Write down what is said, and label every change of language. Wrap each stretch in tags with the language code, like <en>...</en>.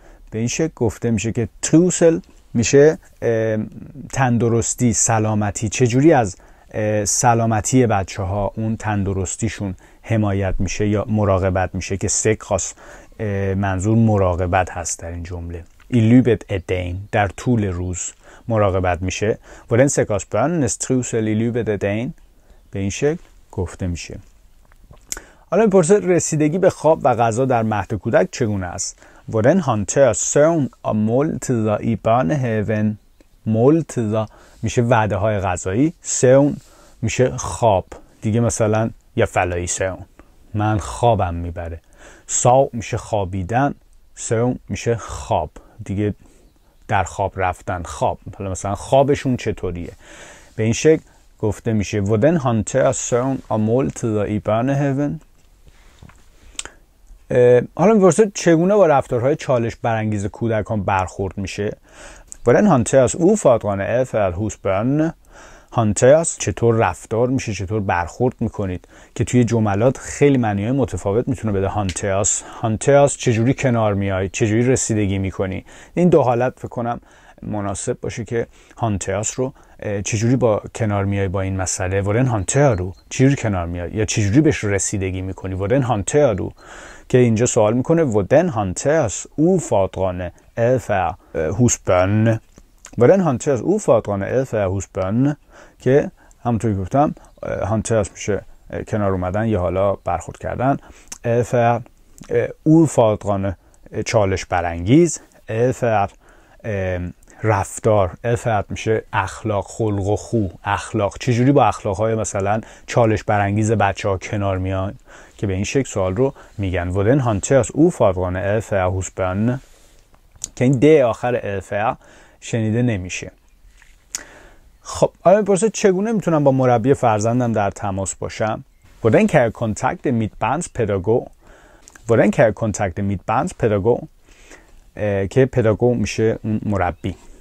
<fa>به این شکل گفته میشه که trivsel میشه تندرستی، سلامتی. چجوری از سلامتی بچه ها اون تندرستیشون حمایت میشه یا مراقبت میشه که سکاس منظور مراقبت هست در این جمله.</fa> <da>I løbet af dagen</da> <fa>در طول روز مراقبت میشه.</fa> <da>Hvordan sikres børnenes trivsel i løbet af dagen؟</da> <fa>به این شکل گفته میشه. حالا میپرسه رسیدگی به خواب و غذا در مهد کودک چگونه است؟</fa> <da>Hvordan håndteres søvn og måltider i børnehaven؟</da> <fa>måltider میشه وعده های غذایی. søvn میشه خواب دیگه، مثلا یا فلایی søvn من خوابم میبره. sov میشه خوابیدن. søvn میشه خواب دیگه، در خواب رفتن. خواب، حالا مثلا خوابشون چطوریه؟ به این شکل گفته میشه</fa> <da>hvordan håndterer søvn og måltider i børnehaven.</da> <fa>حالا میپرسه چگونه با رفتارهای چالش برانگیز کودکان برخورد میشه.</fa> <da>hvordan håndteres udfordrende adfærd hos børnene.</da> <fa>håndteres چطور رفتار میشه، چطور برخورد میکنید، که توی جملات خیلی معنی‌های متفاوت میتونه بده. håndteres چجوری کنار میای، چجوری رسیدگی میکنی. این دو حالت فکر کنم مناسب باشه که håndteres رو چجوری با کنار میای با این مسئله.</fa> <da>hvordan håndterer du</da> <fa>چجوری کنار میای یا چجوری بهش رسیدگی میکنی.</fa> <da>hvordan håndterer du</da> <fa>که اینجا سوال میکنه</fa> <da>hvordan håndteres udfordrende adfærd hos børnene. hvordan håndteres udfordrende adfærd hos børnene</da> <fa>که همونطور که گفتم håndteres میشه کنار اومدن یا حالا برخورد کردن. adfærd udfordrende چالش برانگیز. adfærd رفتار. adfærd میشه اخلاق، خلق و خو. اخلاق چجوری با اخلاقهای مثلا چالش برانگیز بچه‌ها کنار میان، که به این شکل سوال رو میگن.</fa> <da>hvordan håndteres udfordrende adfærd hos børnene</da> <fa>که این د آخر adfærd شنیده نمیشه. خب حالا میپرسه چگونه میتونم با مربی فرزندم در تماس باشم.</fa> <da>hvordan kan jeg kontakte mit barns pædagog. hvordan kan jeg kontakte mit barns pædagog</da> <fa>که پداگوگ میشه اون مربی.</fa>